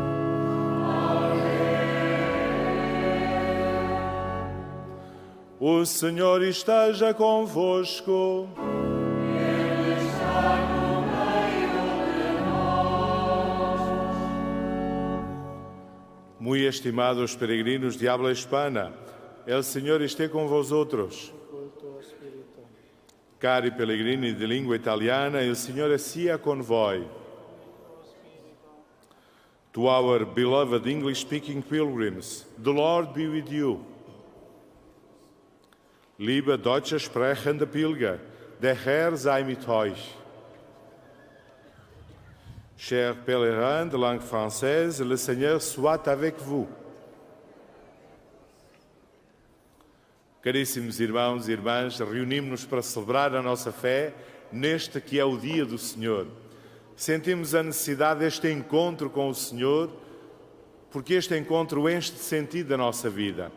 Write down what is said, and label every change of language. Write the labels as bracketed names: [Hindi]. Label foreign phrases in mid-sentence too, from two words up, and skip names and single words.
[Portuguese] Amém. O Senhor esteja convosco. Ele está no meio de nós. Muito estimados peregrinos [Spanish] de habla hispana, el [Portuguese] Senhor esteja com vosotros. [Italian] Cari pellegrini di lingua italiana, il Signore sia con voi. [English] To our beloved English-speaking pilgrims, the Lord be with you. [German] Liebe deutsche sprechende Pilger, der Herr sei mit euch. [French] Chers pèlerins de langue française, le Seigneur soit avec vous. [Portuguese] Caríssimos irmãos e irmãs, reunimos-nos para celebrar a nossa fé neste que é o dia do Senhor. Sentimos a necessidade deste encontro com o Senhor, porque este encontro enche de sentido a nossa vida.